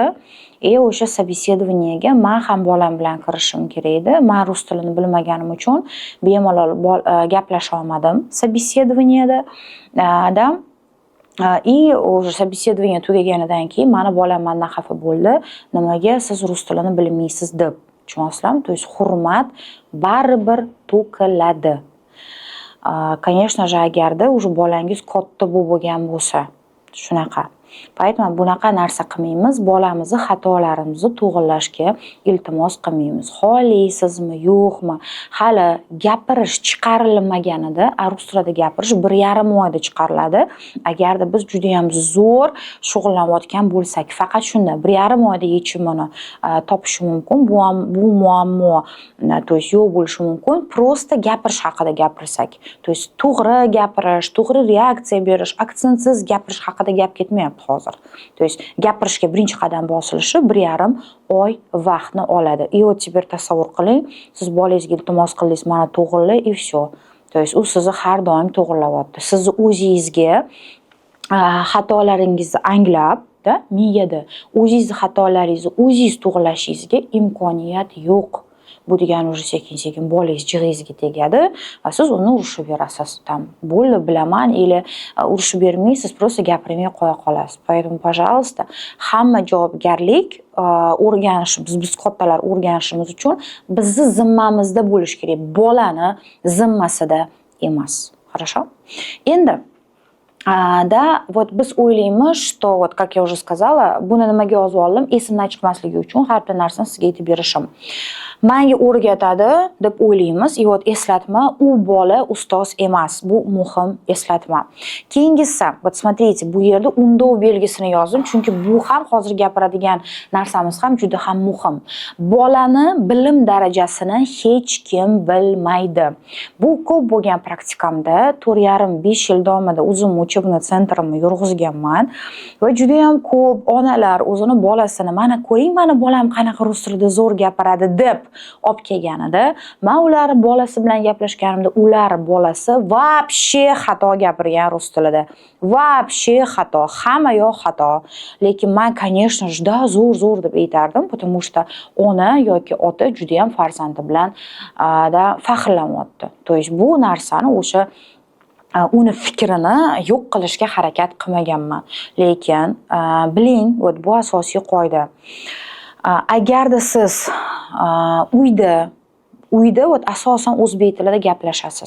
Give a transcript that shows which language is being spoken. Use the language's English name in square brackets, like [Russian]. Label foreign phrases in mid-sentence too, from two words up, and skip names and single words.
[Uzbek] O'sha собеседованиеga men ham bolam bilan kirishim kerak edi. Men rus tilini bilmaganim uchun bemalol gaplasha olmadim собеседованиеda." И o'sha собеседование tugaganidan keyin mani bolam mendan xafa bo'ldi. Nimaga siz rus tilini bilmaysiz deb. Tushunasizlarmi? [Russian] То есть [Uzbek] hurmat baribir to'kiladi. [Russian] Конечно же, [Uzbek] agarda уже bolangiz katta bo'lgan bo'lsa, shunaqa. Поэтому bunaqa narsa qilmaymiz, bolamizni xatolarimizni to'g'rilashga iltimos qilmaymiz. Xohlaysizmi, yo'qmi? Hali gapirish chiqarilmaganida, rus tilida gapirish 1,5 oyda chiqariladi. Agarda biz juda ham zo'r shug'ullanayotgan bo'lsak, faqat shunda 1,5 oyda yechimini topish mumkin. Bu muammo, [Russian] то есть [Uzbek] yo'q bo'lishi mumkin. Просто gapirish haqida gapirsak, [Russian] то есть [Uzbek] to'g'ri gapirish, to'g'ri reaksiya berish, aktsentsiz gapirish haqida gap ketmayapti hozir. [Russian] То есть [Uzbek] gapirishga birinchi qadam bosilishi 1,5 oy vaqtni oladi. [Russian] И вот теперь [Uzbek] tasavvur qiling, siz bolangizga iltimos qildingiz, mana to'g'rila [Russian] и всё. То есть [Uzbek] u sizni har doim to'g'rilayapti. Sizni o'zingizga xatolaringizni anglab, miyada o'zingizni xatolaringizni o'zingiz to'g'rilashingizga imkoniyat yo'q. Bu degani уже sekin-sekin bolangiz jig'ingizga tegadi va siz uni urishib berasiz. Bo'ldi, bilaman, или urishib bermaysiz, просто gapirmay qo'ya qolasiz. [Russian] Поэтому, пожалуйста, [Uzbek] hamma javobgarlik o'rganishimiz, biz kattalar o'rganishimiz uchun bizni zimmamizda bo'lish kerak, bolani zimmasida emas. Хорошо? Endi вот biz o'ylaymiz, [Russian] что вот как я уже сказала, [Uzbek] buni nimaga yozib oldim? Esimdan chiqmasligi uchun har bir narsani sizga aytib berishim. Menga o'rgatadi deb o'ylaymiz. [Russian] И вот [Uzbek] eslatma, u bola ustoz emas. Bu muhim eslatma. Keyingisi, [Russian] вот смотрите, [Uzbek] bu yerda undov belgisini yozdim, chunki bu ham hozir gapiradigan narsamiz ham juda ham muhim. Bolani bilim darajasini hech kim bilmaydi. Bu ko'p bo'lgan praktikamda 4,5-5 yil davomida o'zim uchebniy sentrimni yurg'izganman va juda ham ko'p onalar o'zini bolasini, mana ko'ring, mani bolam qanaqa rus tilida zo'r gapiradi deb olib kelganida, men ular bolasi bilan gaplashganimda ular bolasi вообще xato gapirgan rus tilida. Вообще xato, hamma yo'q xato. Lekin men, [Russian] конечно же, да, [Uzbek] zo'r deb aytardim, [Russian] потому что [Uzbek] ona yoki ota juda ham farzandi bilan faxrlanyapti. [Russian] То есть [Uzbek] bu narsani o'sha uni fikrini yo'q qilishga harakat qilmaganman. Lekin biling, bu asosiy qoida. Agarda siz uyda asosan o'zbek tilida gaplashasiz.